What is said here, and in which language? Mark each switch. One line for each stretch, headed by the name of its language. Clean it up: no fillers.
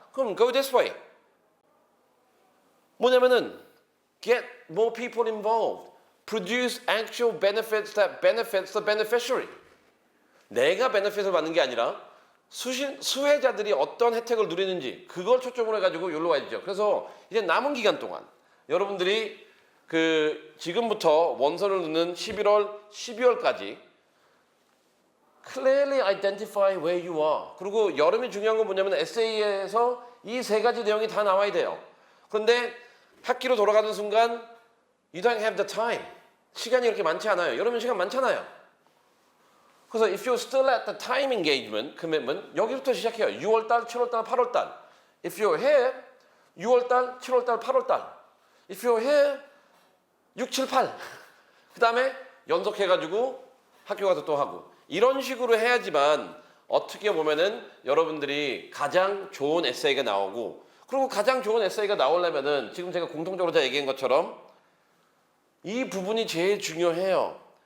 Korean: 그럼
English: go this way.
Korean: 뭐냐면은
English: get more people involved. Produce actual benefits that benefits the beneficiary.
Korean: 내가 베네핏을 받는 게 아니라 수혜자들이 어떤 혜택을 누리는지 그걸 초점으로 해가지고 여기로 가야죠. 그래서 이제 남은 기간 동안 여러분들이 그 지금부터 원서를 넣는 11월, 12월까지
English: clearly identify where you are.
Korean: 그리고 여름이 중요한 건 뭐냐면 에세이에서 이 세 가지 내용이 다 나와야 돼요. 그런데 학기로 돌아가는 순간
English: you don't have the time.
Korean: 시간이 그렇게 많지 않아요. 여름은 시간 많잖아요. 그래서
English: if you're still at the time engagement, commitment,
Korean: 여기부터 시작해요. 6월달, 7월달, 8월달.
English: If you're here,
Korean: 6월달, 7월달, 8월달.
English: If you're here, 6, 7, 8.
Korean: 그 다음에 연속해가지고 학교 가서 또 하고. 이런 식으로 해야지만 어떻게 보면은 여러분들이 가장 좋은 에세이가 나오고 그리고 가장 좋은 에세이가 나오려면은 지금 제가 공통적으로 다 얘기한 것처럼 이 부분이 제일 중요해요.